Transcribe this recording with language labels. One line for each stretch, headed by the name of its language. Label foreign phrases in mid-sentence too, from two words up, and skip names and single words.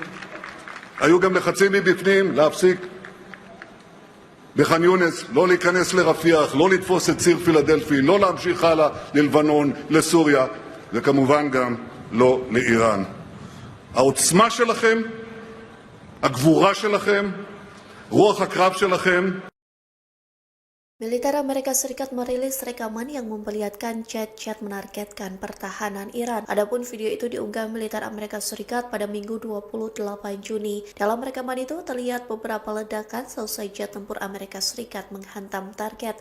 Hebrew: היו גם לחצים מבפנים להפסיק בח'אן יונס, לא להיכנס לרפיח, לא לתפוס את ציר פילדלפי, לא להמשיך הלאה ללבנון, לסוריה, וכמובן גם לא לאיראן. העוצמה שלכם, הגבורה שלכם, רוח הקרב שלכם,
Indonesian: Militer Amerika Serikat merilis rekaman yang memperlihatkan jet-jet menargetkan pertahanan Iran. Adapun video itu diunggah militer Amerika Serikat pada Minggu 28 Juni. Dalam rekaman itu terlihat beberapa ledakan selesai jet tempur Amerika Serikat menghantam target.